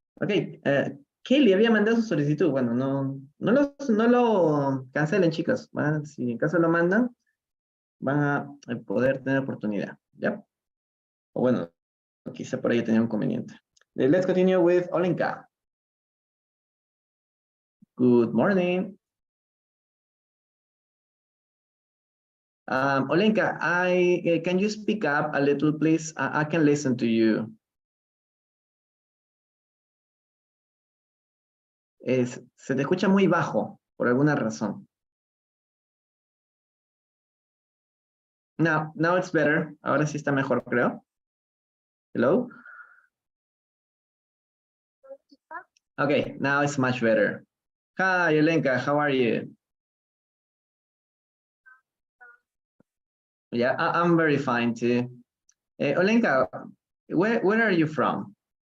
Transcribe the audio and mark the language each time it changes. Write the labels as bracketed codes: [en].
[es] Ok, Kelly había mandado su solicitud. Bueno, no lo cancelen, chicos. Si en caso lo mandan, van a poder tener oportunidad. ¿Ya? O bueno, quizá por ahí tenía un conveniente. [en] Let's continue with Olenka. Good morning. Olenka, can you speak up a little, please? I can listen to you. [es] Se te escucha muy bajo, por alguna razón. [en] Now it's better. [es] Ahora sí está mejor, creo. [en] Hello? Okay, now it's much better. Hi, Olenka, how are you? Yeah, I'm very fine too. Olenka, where are you from?